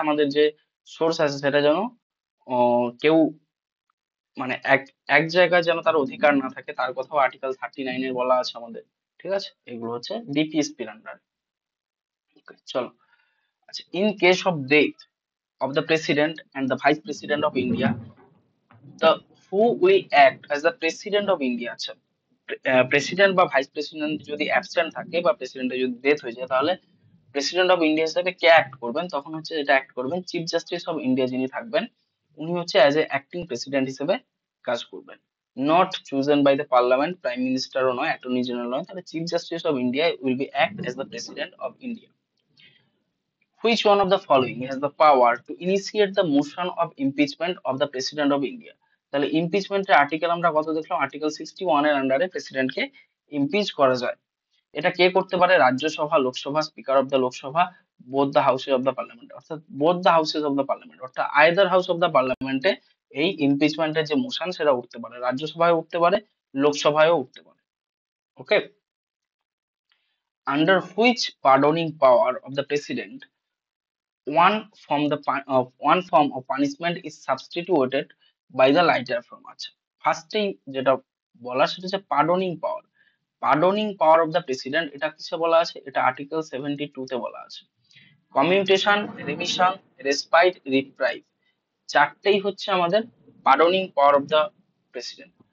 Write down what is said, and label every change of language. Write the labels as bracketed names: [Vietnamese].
[Bangla] আমাদের যে সোর্স আছে সেটা যেন কেউ মানে এক এক জায়গায় যেন তার অধিকার না থাকে, তার কথাও আর্টিকেল 39 এ বলা আছে আমাদের, ঠিক আছে। এগুলো হচ্ছে ডিপিএসপির আন্ডার। [English] চলো, আচ্ছা, in case of death of the president and the vice president of India, the who will act as the president of India? [Bangla] আচ্ছা, প্রেসিডেন্ট বা ভাইস প্রেসিডেন্ট যদি অ্যাবসেন্ট থাকে বা প্রেসিডেন্টের যদি ডেথ হয়ে যায়, তাহলে প্রেসিডেন্ট অফ ইন্ডিয়া হিসেবে কে অ্যাক্ট করবেন? তখন হচ্ছে এটা অ্যাক্ট করবেন চিফ জাস্টিস অফ ইন্ডিয়া যিনি থাকবেন, উনি হচ্ছে [English] as a acting president [Bangla] হিসেবে কাজ করবেন। [English] not chosen by the parliament, [Bangla] prime মিনিস্টারও নয়, অ্যাটর্নি জেনারেল নয়, তাহলে chief justice of India [English] Will be act as the president of India. Which one of the following has the power to initiate the motion of impeachment of the president of India? [Bangla] তাহলে ইমপিচমেন্টের article আমরা কত দেখলাম? Article 61 এর আন্ডারে প্রেসিডেন্টকে impeach করা যায়। এটা কে করতে পারে? Rajya Sabha, Lok Sabha, speaker of the Lok Sabha, both the houses of the parliament, অর্থাৎ both the houses of the parliament, অর্থাৎ [English] either house of the পার্লামেন্টে [Bangla] এই ইমপিচমেন্টের যে মোশন সেটা উঠতে পারে, রাজ্যসভায় উঠতে পারে, লোকসভায়ও উঠতে পারে। [English] Okay, under which pardoning power of the president one form of punishment is substituted by the lighter form। [Bangla] আচ্ছা, ফার্স্টেই যেটা বলা সেটা হচ্ছে pardoning power. Pardoning power of the president, এটা কিসে বলা আছে? এটা আর্টিকেল 72 তে বলা আছে। কমিউটেশন, রেমিশন, রেসপাইট, রিপ্রাইভ, চারটেই হচ্ছে আমাদের pardoning power of the president.